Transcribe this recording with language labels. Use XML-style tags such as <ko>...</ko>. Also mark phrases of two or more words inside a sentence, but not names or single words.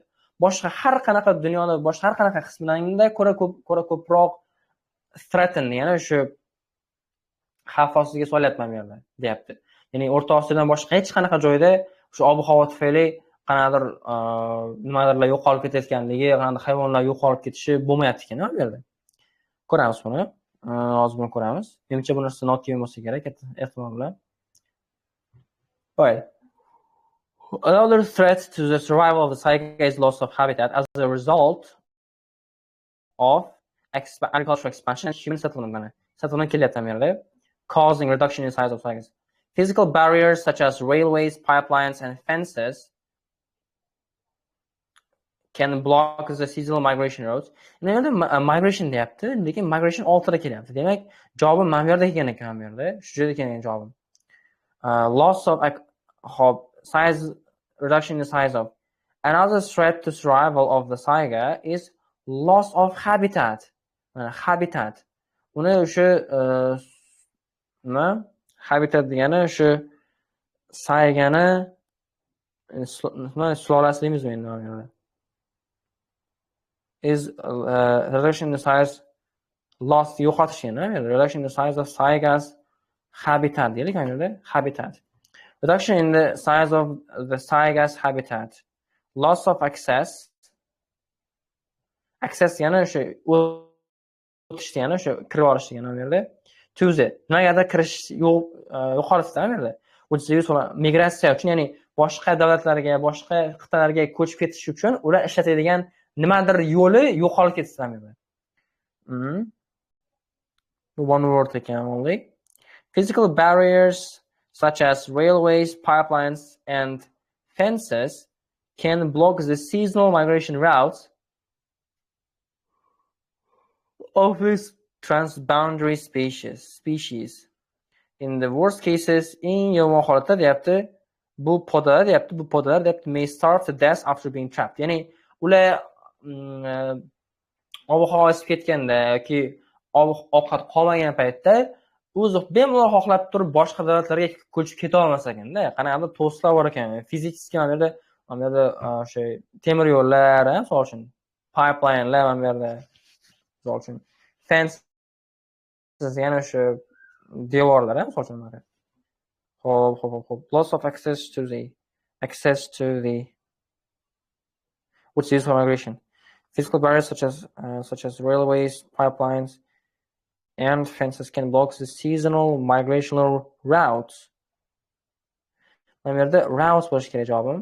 <uz>Boshqa har qanaqa dunyoni boshqa har qanaqa qismlariga ko'ra ko'proq threaten, ya'ni o'sha xavf ostiga solyapti mana bu yerda deyapti. Ya'ni O'rta Osiyodan boshqa hech qanaqa joyda shu ob-havo tufayli qanaqadir nimalarlar yo'qolib ketayotganligi, qanaqadir hayvonlar yo'qolib ketishi bo'lmayapti ekan bu yerda. Ko'ramiz buni. Hozir buni ko'ramiz. Menimcha bu narsa noto'g'ri bo'lsa kerak, katta ehtimol bilan.</uz> <en>Right. Another threat to the survival of the saiga is loss of habitat as a result of agricultural expansion and human settlement.</en> <uz>Settlement kelyapti bu yerda,</uz> <en>causing reduction in size of saigas. Physical barriers such as railways, pipelines, and fences can block the seasonal migration routes.</en> <uz>Endi migration deyapti, lekin migration ortida kelyapti. Demak, javobim mana bu yerda kelgan ekan bu yerda. Shu yerda kelgan javobim.</uz> <en>Loss of size reduction in the size of. Another threat to survival of the saiga is loss of habitat. Habitat.</en> <uz>Uni o'sha habitat degani o'sha saygani sulolasi deymizmi endi mana buni?</uz> <en>Is reduction in the size loss</en> <uz>yo'qotish endi.</uz> <en>Reduction in the size of saiga's habitat</en> <uz>deylik mana yerda</uz> <en>habitat. Reduction in the size of the saiga's habitat. Loss of access.</en> <uz>Access yana o'sha o'tish degani o'sha kirib olish degani mana yerda.</uz> <en>To the</en> <uz>nimagadir kirish yo'qolishda mana yerda.</uz> <en>Which is useful</en> <uz>migratsiya uchun, ya'ni boshqa davlatlarga, boshqa qit'alarga ko'chib ketish uchun ular ishlatadigan nimadir yo'li yo'qolib ketdi mana yerda.</uz> <en>One word ekan only. Physical barriers such as railways, pipelines, and fences can block the seasonal migration routes of these transboundary species. In the worst cases,</en> <uz>eng yomon holatda deyapti, bu podalar deyapti</uz> <en>may starve to death after being trapped.</en> <uz>Ya'ni ular ob-havo isib ketganda yoki ovqat qolmagan paytda o'zi bemalol xohlab turib boshqa davlatlarga ko'chib keta olmas ekanda. Qanaqadir to'siqlar bor ekan. Fizikskiy mana yerda o'sha temir yo'llar, misol uchun pipelinelar mana yerda, misol uchun fences yana o'sha devorlar, misol uchun mana. Xo'p.</uz> <en>Loss of access to the which is for migration. Physical barriers such as railways, pipelines, and fences can block the seasonal migrational routes.</en> <uz>Mana yerda routes bo'lishi kerak javobim.</uz>